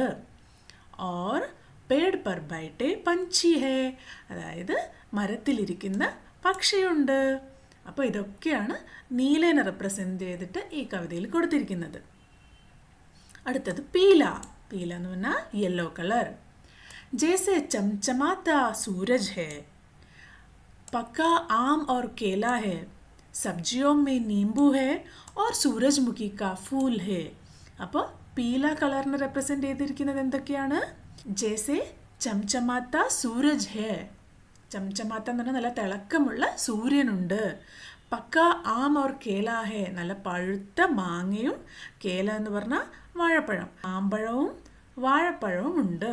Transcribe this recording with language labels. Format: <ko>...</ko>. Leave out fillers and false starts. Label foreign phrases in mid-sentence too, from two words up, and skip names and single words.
<hi>और पेड़ पर बैठे पंछी है,</hi> <ml>അതായത് മരത്തിലിരിക്കുന്ന പക്ഷിയുണ്ട്. അപ്പോൾ ഇതൊക്കെയാണ് നീലേനെ റെപ്രസെൻ്റ് ചെയ്തിട്ട് ഈ കവിതയിൽ കൊടുത്തിരിക്കുന്നത്. അടുത്തത് പീല. പീല എന്ന് പറഞ്ഞാൽ</ml> <en>yellow colour.</en> <hi>जैसे चमचमाता सूरज है, पक्का आम और केला है, सब्जियों में नींबू है और सूरजमुखी का फूल है.</hi> <ml>അപ്പോൾ പീല കളറിനെ റെപ്രസെൻ്റ് ചെയ്തിരിക്കുന്നത് എന്തൊക്കെയാണ്?</ml> <hi>जैसे चमचमाता सूरज है,</hi> <ml>ചംചമാത്ത എന്ന് പറഞ്ഞാൽ നല്ല തിളക്കമുള്ള സൂര്യനുണ്ട്.</ml> <hi>पक्का आम और केला है,</hi> <ml>നല്ല പഴുത്ത മാങ്ങയും, കേല എന്ന് പറഞ്ഞാൽ വാഴപ്പഴം, ആമ്പഴവും വാഴപ്പഴവും ഉണ്ട്.</ml>